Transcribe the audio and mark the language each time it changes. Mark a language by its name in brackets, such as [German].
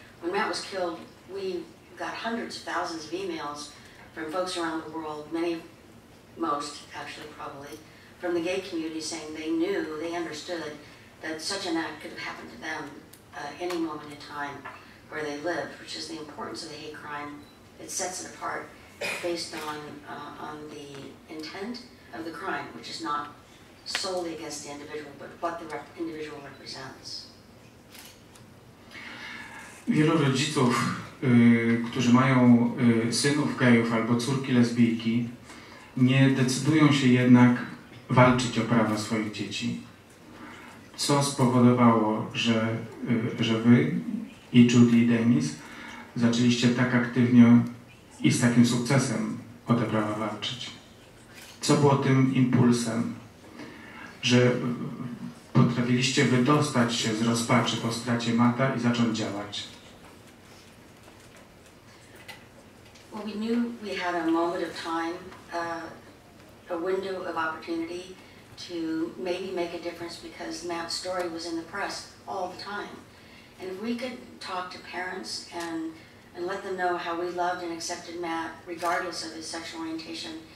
[English] When Matt was killed, we got hundreds of thousands of emails from folks around the world, most actually probably, from the gay community saying they knew, they understood that such an act could have happened to them any moment in time where they lived, which is the importance of the hate crime. It sets it apart based on the intent of the crime, which is not solely against the individual, but what the individual represents. [Polish] Wielu rodziców, którzy mają synów gejów albo córki lesbijki, nie decydują się jednak walczyć o prawa swoich dzieci. Co spowodowało, że wy i Judy i Dennis zaczęliście tak aktywnie i z takim sukcesem o te prawa walczyć? Co było tym impulsem, że potrafiliście wydostać się z rozpaczy po stracie Matta i zacząć działać? [English] Well, we knew we had a moment of time, a window of opportunity to maybe make a difference because Matt's story was in the press all the time. And if we could talk to parents and let them know how we loved and accepted Matt regardless of his sexual orientation.